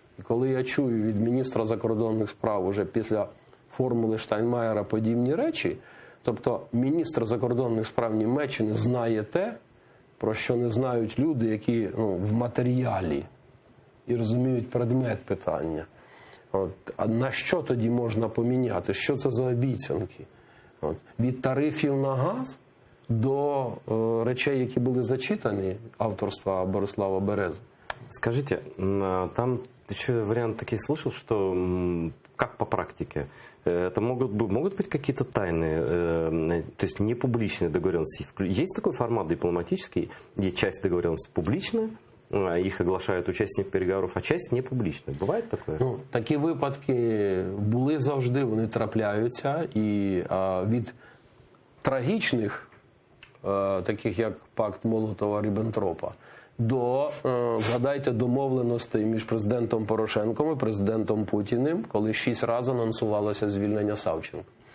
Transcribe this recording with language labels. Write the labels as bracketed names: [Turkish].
[Ukrainian] І коли я чую від міністра закордонних справ уже після формули Штайнмаєра подібні речі, тобто міністр закордонних справ Німеччини знає те, про що не знають люди, які в матеріалі і розуміють предмет питання. А на що тоді можна поміняти? Що це за обіцянки? Від тарифів на газ до речей, які були зачитані авторства Борислава Берези. [Russian] Скажите, там еще вариант такие слышал, что как по практике? Это могут быть какие-то тайные, то есть не публичные договоренности. Есть такой формат дипломатический, где часть договоренности публичная, их [Ukrainian] оглашають учасники переговорів, а часть не публічна. Буває таке? Ну, такі випадки були завжди, вони трапляються. І від трагічних, таких як пакт Молотова-Ріббентропа, до, згадайте, домовленостей між президентом Порошенком і президентом Путіним, коли 6 разів анонсувалося звільнення Савченка.